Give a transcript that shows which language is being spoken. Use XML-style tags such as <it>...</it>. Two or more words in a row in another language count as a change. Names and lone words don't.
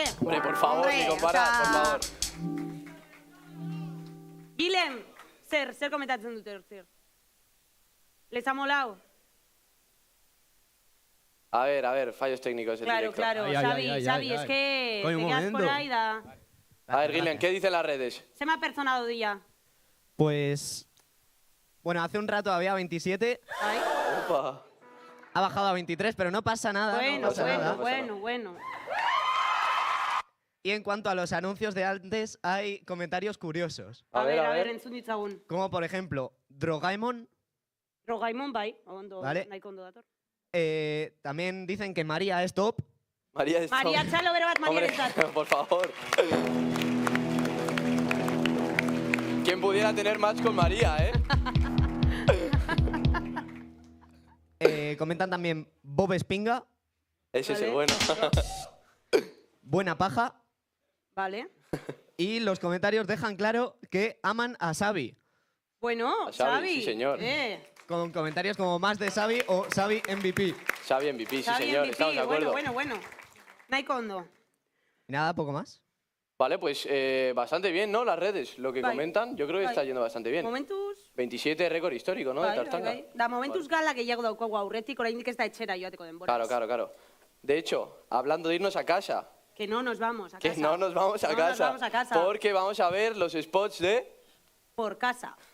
<es>Hombre, por favor, Hombre, ni comparar, por favor.</es> <eu>Guilhem, zer komentatzen dute hortzer?</eu> <es>Les ha molado? A ver, fallos técnicos en Claro, directo. claro, Xavi, es que Coño, te un quedas por momento. ahí da... A ver, Guilhem, ¿qué dicen las redes? Se me ha personado día. Pues... Bueno, hace un rato había 27, Ay. Opa. ha bajado a 23, pero no pasa nada. Bueno, no pasa nada. bueno. Y en cuanto a los anuncios de antes, hay comentarios curiosos. A ver,</es> <eu>entzun ditzagun.</eu> <es>Como por ejemplo, Drogaemon.</es> <eu>Drogaemon, bai, ondo,</eu> <es>Vale.</es> <eu>nahiko ondo dator.</eu> <es>También dicen que María es top. María es María,</es> <eu>txalo bero bat,</eu> <es>María Hombre, Letzat. por favor. ¿Quién pudiera tener match con María, Comentan también Bob Espinga. Ese es el Vale. bueno. Buena paja. Vale. Y los comentarios dejan claro que aman a Xavi. Bueno, A Xavi, Xavi. sí, señor. Con comentarios como más de Xavi o Xavi MVP. Xavi MVP, sí, Xavi señor, MVP, estamos de acuerdo.</es> <eu>Bueno. Nahiko ondo.</eu> <es>Y nada, poco más. Vale, pues bastante bien, ¿no? Las redes, lo que</es> <eu>Bai.</eu> <es>comentan, yo creo que</es> <eu>Bai.</eu> <es>está yendo bastante bien.</es> <eu>Momentuz.</eu> <es>27 récord histórico, ¿no? De Tartanga.</es> <eu>Da momentuz gala gehiago daukagu aurretik, oraindik ez da etxera joateko denbora.</eu> <es>Claro. De hecho, hablando de irnos a casa, Que no nos vamos a que casa. no nos vamos a No casa. nos vamos a casa. Porque vamos a ver los spots de... Por casa.</es>